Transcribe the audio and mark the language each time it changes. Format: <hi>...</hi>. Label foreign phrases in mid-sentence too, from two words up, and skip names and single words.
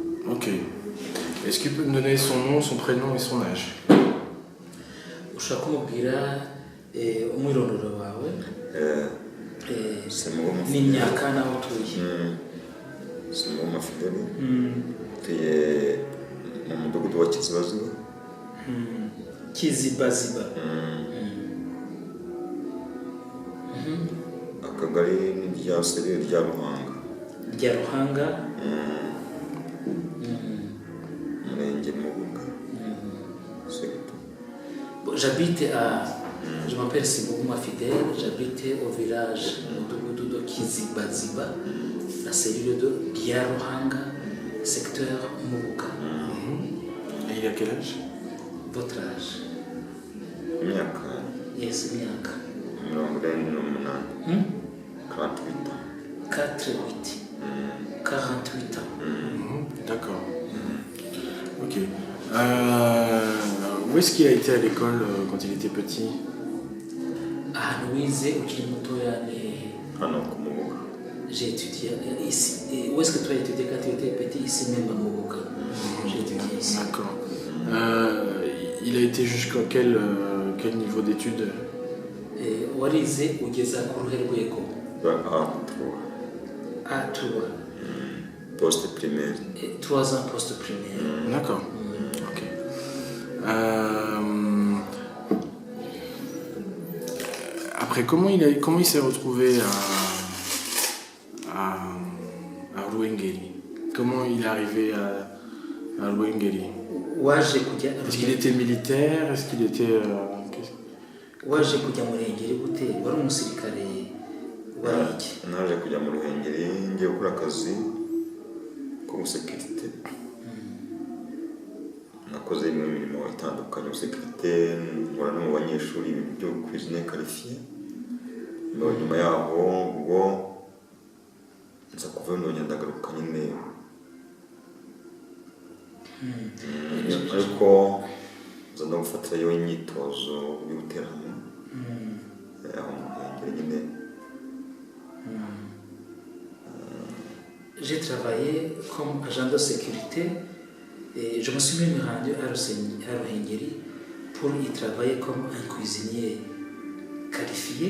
<fr>Ok. Est-ce qu'il peut me donner son nom, son prénom et son âge?</fr> <rw>ushaka kumubwira umwirondoro wawe n'imyaka naho utuye. Simugoma Fideli tuye mu mudugudu wa Kizibaziba. Kizibaziba. Akagari rya Serire rya Ruhanga. Rya Ruhanga. Murenge Mubuga.</rw> <fr>J'habite je m'appelle Simugoma Fidèle, j'habite au village de Kizibaziba, la cellule de Giaruhanga, secteur Mubuga. Et il a quel âge? Votre âge?</fr> <rw>Myaka. Yes, myaka. 48 ans.</rw> <fr>D'accord. Ok. Où est-ce qu'il a été à l'école quand il était petit? J'ai étudié ici. Et où est-ce que tu as étudié quand tu étais petit? Ici même à Mubuga. J'ai étudié ici. D'accord. Il a été jusqu'à quel niveau d'études?</fr> <rw>Warize ugeza ku ruhe rwego?</rw> <fr>A3. Poste primaire. 3 ans poste primaire. D'accord. Ok. Après, comment il s'est retrouvé à Ruhengeri? Comment il est arrivé à Ruhengeri? Est-ce qu'il était militaire? Est-ce qu'il était...</fr> <rw>waje kujya mu Ruhengeri gute? Wari umusirikare wari iki? Naje kujya mu Ruhengeri ngiye gukora akazi ko musekirite. Nakoze imirimo itandukanye musekirite, nkora no mu banyeshuri byo</rw> <fr>cuisine qualifié.</fr> <rw>Nyuma yaho ubwo nza kuva nongera ndagaruka nyine. Ariko nza no gufatirayo imyitozo y'ubuterano.</rw> <fr>J'ai travaillé comme agent de sécurité et je me suis même rendu à Ruhengeri pour y travailler comme un cuisinier qualifié.</fr>